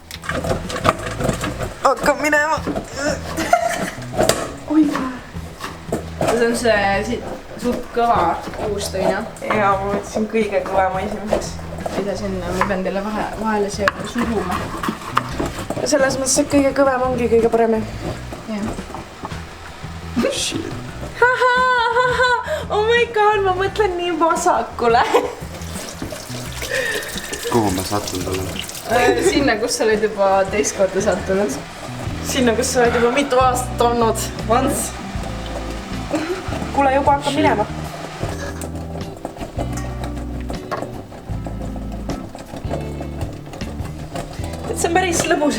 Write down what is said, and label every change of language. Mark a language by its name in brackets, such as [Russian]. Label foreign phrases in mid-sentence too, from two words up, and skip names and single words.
[Estonian] Hakka minema. Oi. See on see suht kõva juust, on jah? Jaa, ma võtsin kõige kõvema esimeseks. Mida sinna, ma pean teile vahele see suruma. Selles mõttes, et kõige kõvem ongi kõige parem. [English] Shit. Oh my god, [Estonian] ma mõtlen nii vasakule. Kuhu ma sattunud olen? Sinna, kus sa olid juba teist korda sattunud. Sinna, kus sa olid juba mitu aastat olnud. Vans. Kuule, juba hakkab minema. Et see on päris lõbus.